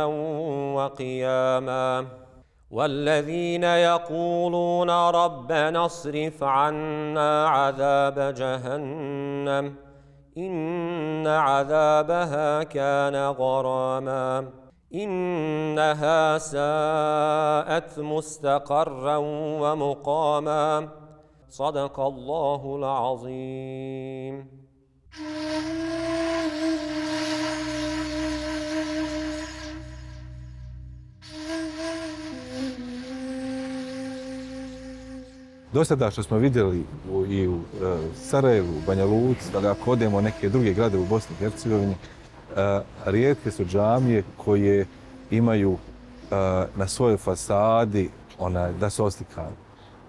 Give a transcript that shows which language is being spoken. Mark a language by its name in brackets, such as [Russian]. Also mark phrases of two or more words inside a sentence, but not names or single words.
[Arabic] وقياما والذين يقولون ربنا اصرف عنا عذاب جهنم إن عذابها كان غراما إنها ساءت مستقرا ومقاما صدق الله العظيم. [Bosnian] Do sada što smo vidjeli i u Sarajevu, Banja Luci, ali ako odemo neke druge grade u Bosni i Hercegovini, rijetke su džamije koje imaju na svojoj fasadi da su oslikane.